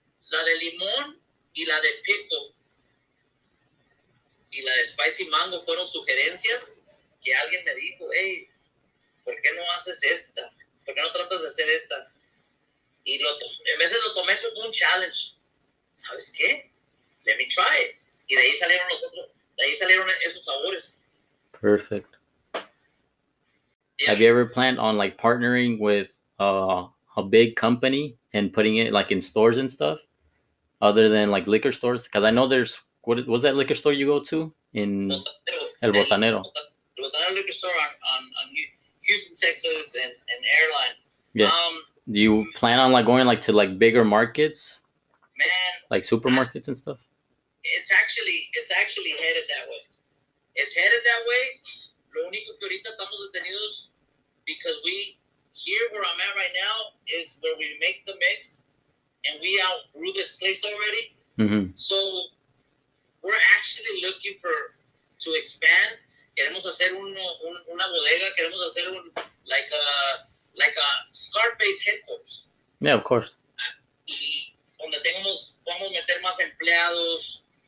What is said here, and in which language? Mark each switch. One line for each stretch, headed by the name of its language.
Spanish: La de limón y la de pickle y la de spicy mango fueron sugerencias que alguien me dijo, hey, ¿por qué no haces esta? ¿Por qué no tratas de hacer esta? Y en veces lo tomé como un challenge. ¿Sabes qué?
English: Let me try it.
Spanish: Y de ahí salieron esos sabores.
English: Perfect. Yeah. Have you ever planned on like partnering with a big company and putting it like in stores and stuff? other than like liquor stores? Because I know there's what was that liquor store you go to in El Botanero? El Botanero liquor store on Houston, Texas, and Airline. Yeah. Do you plan on like going like to like bigger markets? Man, like supermarkets and stuff? It's actually headed that way. It's headed that way.
Spanish: Lo único que ahorita estamos detenidos
English: because here where I'm at right now is where we make the mix and we outgrew this place already. Mm-hmm. So we're actually looking to expand.
Spanish: Queremos hacer una bodega. Queremos hacer
English: like a Scareface headquarters. Yeah, of course.
Spanish: Y donde podamos meter más empleados.